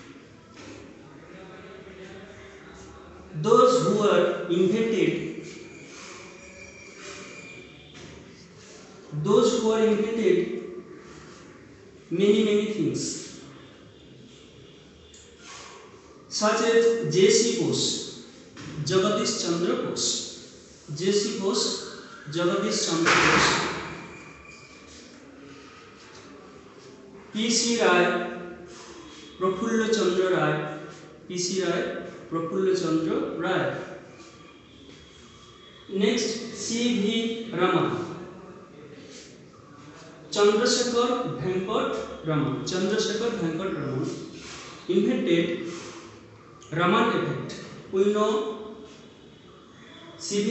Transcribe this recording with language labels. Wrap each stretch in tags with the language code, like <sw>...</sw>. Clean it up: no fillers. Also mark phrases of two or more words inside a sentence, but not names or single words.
<en>Those who are invented many things, such as J.C. Bose, Jagadish Chandra Bose. J.C. Bose, Jagadish Chandra Bose. P.C. Rai, Prafulla Chandra Rai. P.C. Rai, Prafulla Chandra Rai. Next, C.V. Raman. Chandrasekhar Venkat Raman. Chandrasekhar Venkat Raman invented Raman effect. We know C.V.</en>